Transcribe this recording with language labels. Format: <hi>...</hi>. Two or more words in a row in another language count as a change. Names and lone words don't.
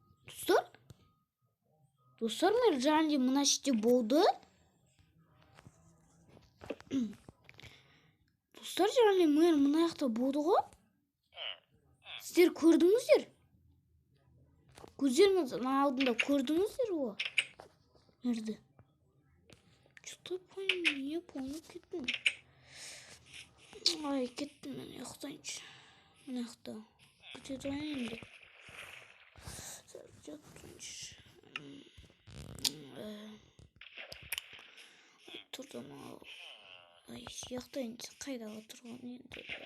<kk>Достар, мэр жаңде мына шетте болды. Достар, жаңде мэр мына жақта болды ғой. Сіздер көрдіңіздер? Көздеріңіздің алдында көрдіңіздер ғой. Мэрді.</kk> <ru>Что-то не помню,</ru> <kk>кеттім. Ай, кеттім мен ұйықтайыншы. Мына жақта. Күтеді ғой енді. Жатырыншы. Тұрдым ал. Ай, ұйықтайыншы. Қайдағы тұрған енді.</kk>